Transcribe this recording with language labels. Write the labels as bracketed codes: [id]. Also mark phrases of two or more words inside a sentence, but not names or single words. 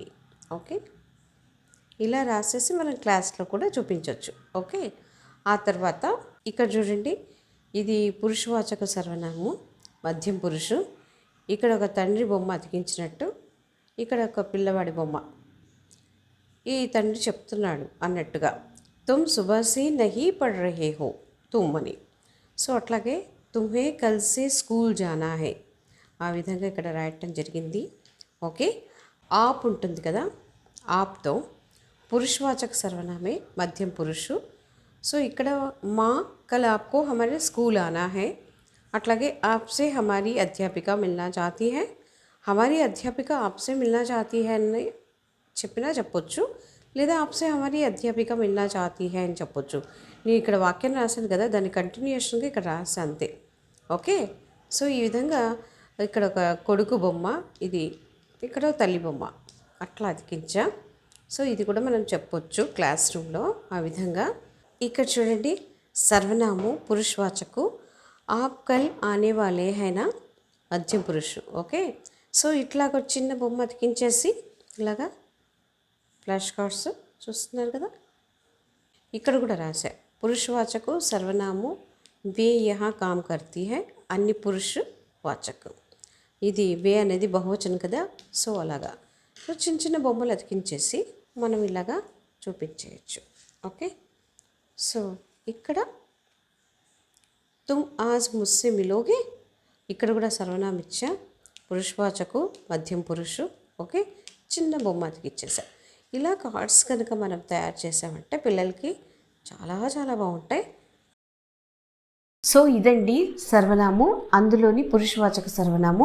[te] ఓకే, ఇలా రాసేసి మనం క్లాస్లో కూడా చూపించవచ్చు. ఓకే, ఆ తర్వాత ఇక్కడ చూడండి, ఇది పురుషవాచక సర్వనామము మధ్యం పురుషు. ఇక్కడ ఒక తండ్రి బొమ్మ అతికించినట్టు, ఇక్కడ ఒక పిల్లవాడి బొమ్మ, ఈ తండ్రి చెప్తున్నాడు అన్నట్టుగా. [hi] तुम सुबह से नहीं पढ़ रहे हो तुम అని. [te] సో అట్లాగే [hi] तुम्हें कल से स्कूल जाना है, [te] ఆ విధంగా ఇక్కడ రాయటం జరిగింది. ఓకే, ఆప్ ఉంటుంది కదా, ఆప్తో పురుషవాచక సర్వనామే మధ్యం పురుషు. సో ఇక్కడ మా [hi] कल आपको हमारे स्कूल आना है, అట్లాగే आपसे हमारी अध्यापिका मिलना चाहती है, हमारी अध्यापिका आपसे मिलना चाहती है [te] అని చెప్పినా చెప్పొచ్చు, లేదా [hi] आपसे हमारी अध्यापिका मिलना चाहती है [te] అని చెప్పొచ్చు. నేను ఇక్కడ వాక్యం రాశాను కదా, దాని కంటిన్యూషన్గా ఇక్కడ రాసా అంతే. ఓకే, సో ఈ విధంగా ఇక్కడ ఒక కొడుకు బొమ్మ, ఇది ఇక్కడ తల్లి బొమ్మ అట్లా అతికించా. సో ఇది కూడా మనం చెప్పొచ్చు క్లాస్ రూమ్లో ఆ విధంగా. ఇక్కడ చూడండి, సర్వనాము పురుషవాచకు [hi] आप कल आने वाले हैं ना [te] మధ్యం పురుషు. ఓకే, సో ఇట్లాగ చిన్న బొమ్మ అతికించేసి ఇలాగా ఫ్లాష్ కార్డ్స్ చూస్తున్నారు కదా, ఇక్కడ కూడా రాశా పురుషవాచకు సర్వనాము [hi] वे यहाँ काम करती है, [te] అన్ని పురుష వాచకు. ఇది వే అనేది బహువచనం కదా, సో అలాగా. సో చిన్న చిన్న బొమ్మలు అతికించేసి మనం ఇలాగా చూపించేయచ్చు. ఓకే, సో ఇక్కడ [hi] तुम आज मुझसे मिलोगे, [te] ఇక్కడ కూడా సర్వనామం ఇచ్చా, పురుషవాచకు మధ్యం పురుషు. ఓకే, చిన్న బొమ్మ అతికిచ్చేసా. ఇలా కార్డ్స్ కనుక మనం తయారు చేసామంటే పిల్లలకి చాలా చాలా బాగుంటాయి. సో ఇదండి సర్వనాము, అందులోని పురుషవాచక సర్వనాము.